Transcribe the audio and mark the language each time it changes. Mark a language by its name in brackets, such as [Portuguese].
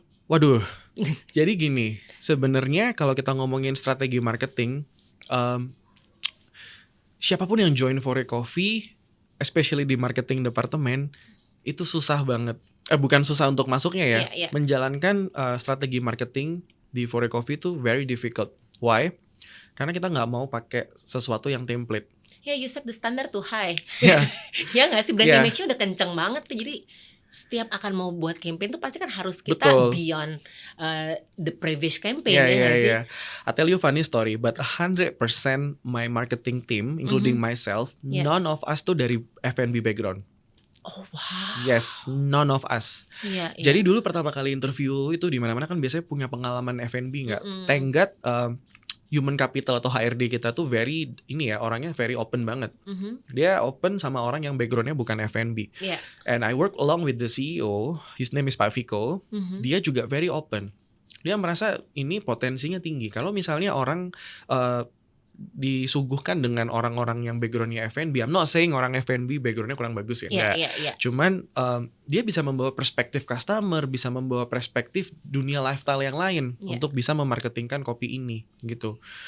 [Indonesian] Waduh. Jadi gini, sebenarnya kalau kita ngomongin strategi marketing, siapapun yang join Fore Coffee, especially di marketing department, itu susah banget. Bukan susah untuk masuknya ya. Menjalankan strategi marketing di Fore Coffee itu [English] very difficult. Why? [Indonesian] Karena kita nggak mau pakai sesuatu yang template. [English] Ya, you set the standard too high. Ya nggak sih, brand image-nya udah kenceng banget tuh, jadi setiap akan mau buat campaign tuh pasti kan harus kita beyond the previous campaign. I tell you funny story, but 100% my marketing team, including myself, none of us [Indonesian] tuh dari [English] F&B background. Oh wow. Yes, none of us. [Indonesian] Jadi dulu pertama kali interview itu di mana-mana kan biasanya punya pengalaman F&B nggak? [English] Thank God, human capital atau HRD [Indonesian] kita tuh orangnya [English] very open banget. [Indonesian] Dia open sama orang yang backgroundnya bukan F&B. [English] And I work along with the CEO, his name is Pak Viko. [Indonesian] Dia juga [English] very open. [Indonesian] Dia merasa ini potensinya tinggi. Kalau misalnya orang disuguhkan dengan orang-orang yang backgroundnya F&B, [English] I'm not saying [Indonesian] orang F&B backgroundnya kurang bagus ya, enggak. Cuman dia bisa membawa perspektif customer, bisa membawa perspektif dunia lifestyle yang lain untuk bisa memarketingkan kopi ini gitu.